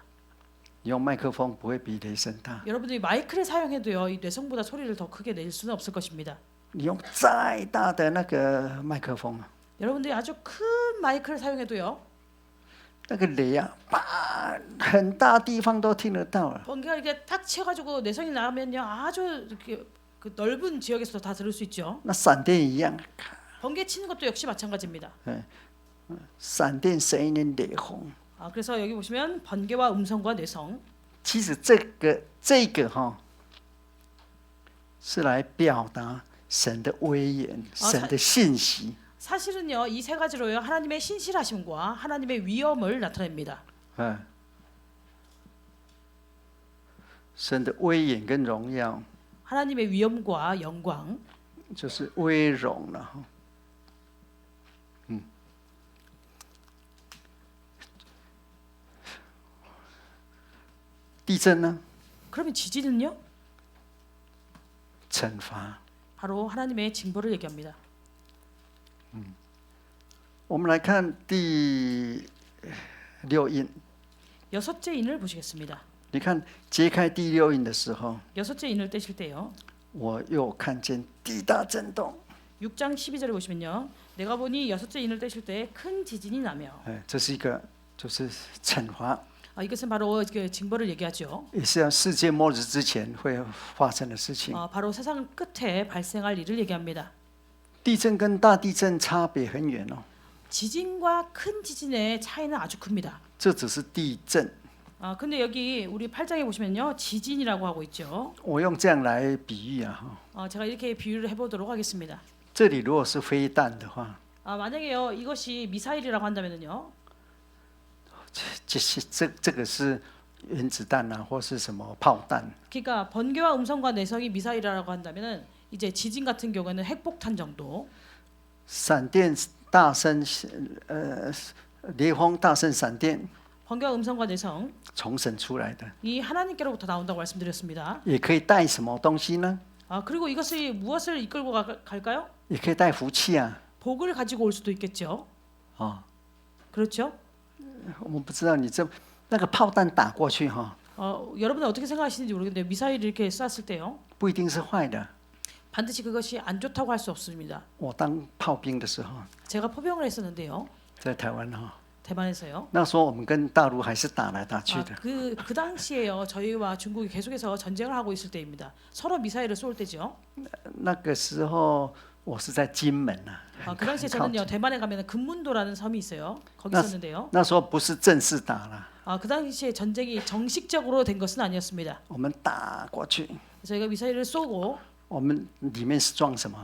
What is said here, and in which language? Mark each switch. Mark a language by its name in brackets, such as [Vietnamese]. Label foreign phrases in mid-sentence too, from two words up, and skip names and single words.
[Chinese] 用麦克风不会比雷声大， [Korean] 여러분들이 마이크를 사용해도요. 이 뇌성보다 소리를 더 크게 낼 수는 없을 것입니다. [Chinese] 你用再大的那个麦克风， [Korean] 여러분들이 아주 큰 마이크를 사용해도요. [Chinese] 那个雷啊，叭，很大地方都听得到了。 [Korean] 번개가 이렇게 탁 치어가지고 뇌성이 나면요. 아주 이렇게 그 넓은 지역에서도 다 들을 수 있죠. [Chinese] 那闪电一样， [Korean] 번개 치는 것도 역시 마찬가지입니다. [Chinese] 闪电声音雷轰。 [Korean] 그래서 여기 보시면 번개와 음성과 뇌성. [Chinese] 其实这个是来表达神的威严、神的信息。 [Korean] 사실은요, 이 세 가지로요 하나님의 신실하심과 하나님의 위엄을 나타냅니다. [Chinese] 神的威严跟荣耀， [Korean] 하나님의 위엄과 영광, [Chinese] 就是威荣了。地震呢？ [Korean] 그러면 지진은요? [Chinese] 惩罚。 [Korean] 바로 하나님의 징벌을 얘기합니다. [Chinese] 我们来看第六印。 [Korean] 여섯째 인을 보시겠습니다. [Chinese] 你看揭开第六印的时候， [Korean] 여섯째 인을 떼실 때요. [Chinese] 我又看见地大震动。 [Korean] 6장 12절에 보시면요. 내가 보니 여섯째 인을 떼실 때 큰 지진이 나며. [Chinese] 这是一个就是惩罚， [Korean] 이것은 바로 그 징벌을 얘기하죠. [Chinese] 也是要世界末日之前会发生的事情。 [Korean] 바로 세상 끝에 발생할 일을 얘기합니다. [Chinese] 地震跟大地震差别很远哦， [Korean] 지진과 큰 지진의 차이는 아주 큽니다. [Chinese] 这只是地震。 [Korean] 근데 여기 우리 8장에 보시면요. 지진이라고 하고 있죠. [Chinese] 我用这样来比喻啊， [Korean] 제가 이렇게 비유를 해보도록 하겠습니다. [Chinese] 这里如果是飞弹的话， [Korean] 만약에요. 이것이 미사일이라고 한다면요. [Chinese] 这个是原子弹啊，或是什么炮弹。 [Korean] 그러니까 번개와 음성과 내성이 미사일이라고 한다면은 이제 지진 같은 경우에는 핵폭탄 정도. [Chinese] 闪电大声，雷轰大声，闪电 [Korean] 번개와 음성과 내성 [Chinese] 从神出来的， [Korean] 이 하나님께로부터 나온다고 말씀드렸습니다. [Chinese] 也可以带什么东西呢？ [Korean] 그리고 이것이 무엇을 이끌고 갈까요? [Chinese] 也可以带福气啊。 [Korean] 복을 가지고 올 수도 있겠죠. [Chinese] 哦， [Korean] 그렇죠? [Chinese] 我不知道你那个炮弹打过去哈， [Korean] 여러분은 어떻게 생각하시는지 모르겠는데 미사일 이렇게 쐈을 때요. [Chinese] 不一定是坏的。 [Korean] 반드시 그것이 안 좋다고 할 수 없습니다. [Chinese] 我当炮兵的时候， [Korean] 제가 포병을 했었는데요. [Chinese] 在台湾哈， [Korean] 대만에서요. [Chinese] 那时候我们跟大陆还是打来打去的。 [Korean] 그 당시에요. 저희와 중국이 계속해서 전쟁을 하고 있을 때입니다. 서로 미사일을 쏠 때죠. [Chinese] 那个时候我是在金门啊， [Korean] 그 당시에 저는요. 대만에 가면 금문도라는 섬이 있어요. 거기 있었는데요. [Chinese] 那时候不是正式打了， [Korean] 그 당시에 전쟁이 정식적으로 된 것은 아니었습니다. [Chinese] 我们打过去， [Korean] 저희가 미사일을 쏘고 [Chinese] 我们里面是装什么？